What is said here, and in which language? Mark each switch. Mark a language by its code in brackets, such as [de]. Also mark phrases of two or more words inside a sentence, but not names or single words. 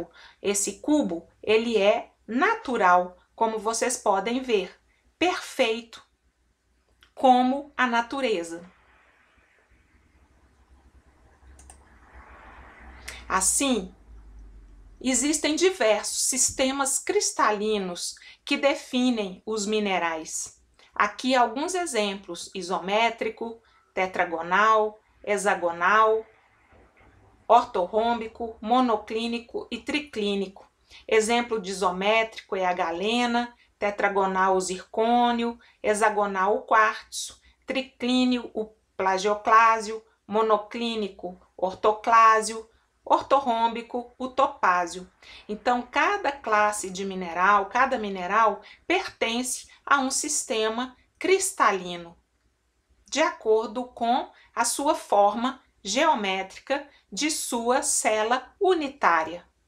[pt] Esse cubo, ele é natural, como vocês podem ver, perfeito, como a natureza. Assim, existem diversos sistemas cristalinos que definem os minerais. Aqui alguns exemplos: isométrico, tetragonal, hexagonal, ortorrômbico, monoclínico e triclínico. Exemplo de isométrico é a galena, tetragonal o zircônio, hexagonal o quartzo, triclínio o plagioclásio, monoclínico ortoclásio, ortorrômbico o topázio. Então, cada classe de mineral, cada mineral pertence a um sistema cristalino, de acordo com a sua forma geométrica de sua célula unitária.